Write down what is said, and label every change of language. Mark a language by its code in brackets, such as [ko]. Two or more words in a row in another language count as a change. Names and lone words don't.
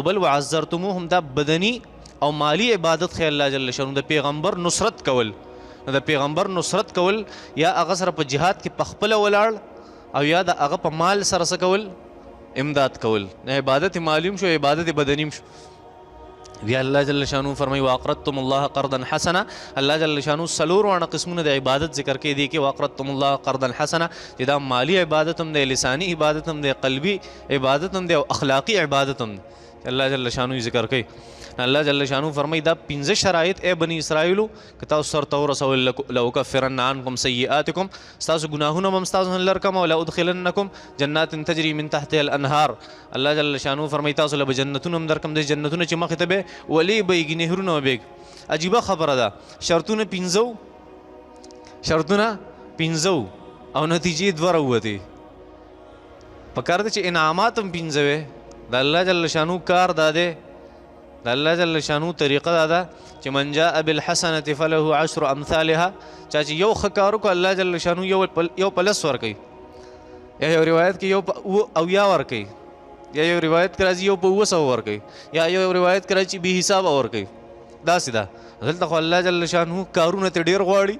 [ps] بل وعزرتموهم، دا بدني او مالی عبادت خی الله جل شانه. د پیغمبر نصرت کول، د پیغمبر نصرت کول یا هغه سره په جهاد کې پخپله ولاړ، او یا د هغه په مال سره څه کول؟ امداد کول. عبادت مالیم شو، عبادت بدنیم شو. بیا الله جل شانو فرمایي [ar] واقرضتم الله قرضا حسنا. [ps] الله جل شانو څلور واړه قسمونه د عبادت ذکر کوي دي کې [ar] واقرضتم الله قرضا حسنا، [ps] چې دا مالی عبادت هم دی، لسانی عبادت هم دی، قلبي عبادت هم دی، او اخلاقی عبادت هم دی. الله جل شانو ذکر کوي. الله جل شانو فرمایي دا 15 شرایط ای بني اسرائیلو، که تاسو سرته ورسول [ar] لأکفرن عنکم سیئاتکم، [ps] ستاسو ګناهونه به ستاسو نه لر کم، او [ar] لأدخلنکم جنات تجري من تحتها الانهار. [ps] الله جل شانو فرمایي تاسو له به جنتونه هم درکم، د جنتونه چې مخې ته به ولې بهیږي، نهرونه به بهیږي. عجیبه خبره ده. شرطونه 15، شرطونه 15 او نتیجې دوه راووتې. پکار دی چې انعامات هم پنځه وې. د الله جل شانو کار دا دی، د الله جل شانو طریقه دا ده چې [ar] من جاء بالحسنة فله 10 امثالها. [ps] چا چې یو ښه کار وکړو الله جل شانو یو په لس ورکوي، یا یو روایت کې یو په اویا ورکوي، یا یو روایت کې راځي یو په 200 ورکوي، یا یو روایت کې راځي چې بې حسابه ورکوي. داسې ده. دلته خو الله جل شانو کارونه ته ډېر غواړي.